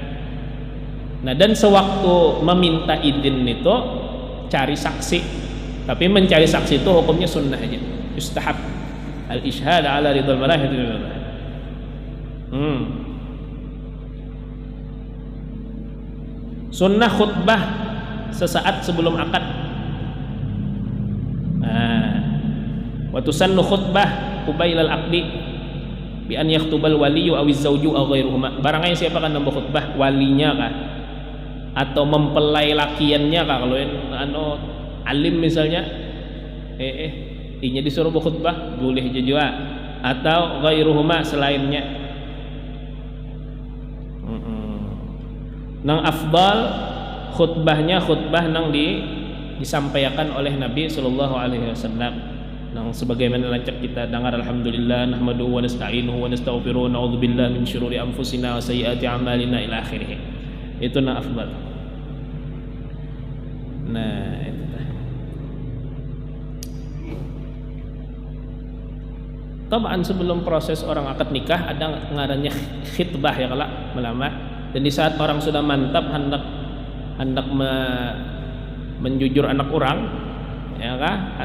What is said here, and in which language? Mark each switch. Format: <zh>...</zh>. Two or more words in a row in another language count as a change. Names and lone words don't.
<id>Nah, dan sewaktu meminta izin itu cari saksi, tapi mencari saksi itu hukumnya sunnah aja,</id> <ar>يستحب الإشهاد على رضا المرأة.</ar> <id>Sunnah khutbah sesaat sebelum akad.</id> <ar>وتسن خطبة قبيل العقد بأن يخطب الولي أو الزوج أو غيرهما.</ar> <bjn>Barangkali siapa kan nambah khutbah, walinya kah atau mempelai lakiannya kah? Kalau alim misalnya inya disuruh berkhutbah boleh juga, atau ghairuhuma selainnya. Nang afdal khutbahnya khutbah nang disampaikan oleh Nabi</bjn> <ar>صلى الله عليه وسلم,</ar> <bjn>nang sebagaimana lancap kita dengar,</bjn> <ar>الحمد لله نحمده ونستعينه ونستغفره ونعوذ بالله من شرور أنفسنا وسيئات أعمالنا إلى آخره.</ar> <bjn>Itu nang afdal. Nah, itu dah. Taban sebelum proses orang akad nikah ada ngarannya khitbah ya kalau melamar. Dan di saat orang sudah mantap hendak menjujur anak orang, ya kah?</bjn>